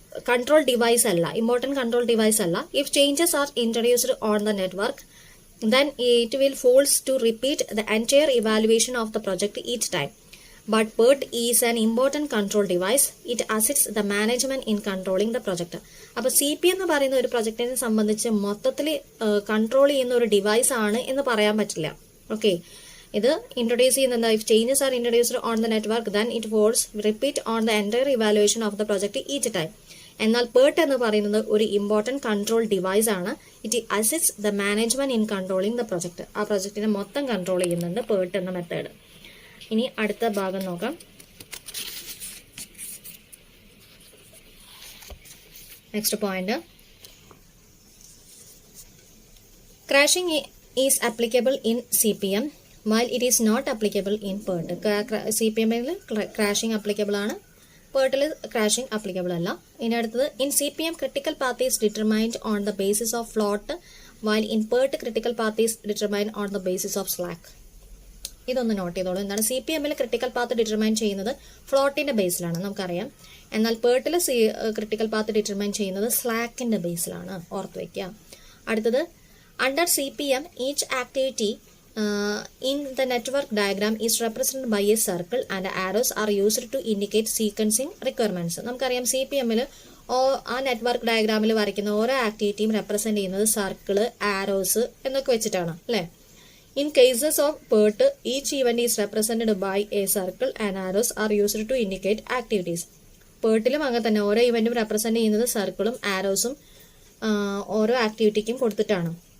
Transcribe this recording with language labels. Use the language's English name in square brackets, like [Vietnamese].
[Malayalam] Control device അല്ല, important control device അല്ല. [English] If changes are introduced on the network then it will force to repeat the entire evaluation of the project each time. But PERT is an important control device. It assists the management in controlling the project. [Malayalam] അപ്പോൾ CP എന്ന് പറയുന്ന ഒരു പ്രൊജക്റ്റിനെ സംബന്ധിച്ച് മൊത്തത്തിൽ control ചെയ്യുന്ന ഒരു device ആണ് എന്ന് പറയാൻ പറ്റില്ല. [English] okay, [Malayalam] ഇത് ഇൻട്രൊഡ്യൂസ് ചെയ്യുന്നത് [English] If changes are introduced on the network then it force repeat on the entire evaluation of the project each time. [Malayalam] എന്നാൽ PERT എന്ന് പറയുന്നത് ഒരു ഇമ്പോർട്ടൻറ്റ് കൺട്രോൾ ഡിവൈസ് ആണ്. [English] It assist the management in controlling the project. [Malayalam] ആ പ്രൊജക്റ്റിനെ മൊത്തം control ചെയ്യുന്നുണ്ട് PERT എന്ന മെത്തേഡ്. ഇനി അടുത്ത ഭാഗം നോക്കാം. [English] Next point, crashing is applicable in CPM while it is not applicable in PERT. [Malayalam] CPM-ൽ crashing applicable ആണ്, PERT-ൽ ക്രാഷിംഗ് ആപ്ലിക്കബിൾ അല്ല. ഇനി അടുത്തത്, [English] In CPM critical path is determined on the basis of float while in PERT critical path is determined on the basis of slack. [Malayalam] ഇതൊന്ന് not ചെയ്തോളൂ. എന്താണ് CPM-ൽ critical path determine ചെയ്യുന്നത് ഫ്ലോട്ടിന്റെ ബേസിലാണ്, നമുക്കറിയാം. എന്നാൽ PERT-ൽ ക്രിട്ടിക്കൽ പാത്ത് ഡിറ്റർമൈൻ ചെയ്യുന്നത് സ്ലാക്കിന്റെ ബേസിലാണ്, ഓർത്ത് വയ്ക്കുക. അടുത്തത്, [English] Under CPM each activity in the network diagram is represented by a circle and arrows are used to indicate sequencing requirements. [Malayalam] നമുക്കറിയാം CPM-ൽ ആ നെറ്റ്വർക്ക് ഡയഗ്രാമിൽ വരയ്ക്കുന്ന ഓരോ ആക്ടിവിറ്റിയും റെപ്രസെന്റ് ചെയ്യുന്നത് സർക്കിള്, ആരോസ് എന്നൊക്കെ വെച്ചിട്ടാണ് അല്ലേ. [English] In cases of PERT each event is represented by a circle and arrows are used to indicate activities. [Malayalam] PERT-ലും അങ്ങനെ തന്നെ ഓരോ ഇവന്റും റെപ്രസെന്റ് ചെയ്യുന്നത് സർക്കിളും ആരോസും ഓരോ ആക്ടിവിറ്റിക്കും കൊടുത്തിട്ടാണ്.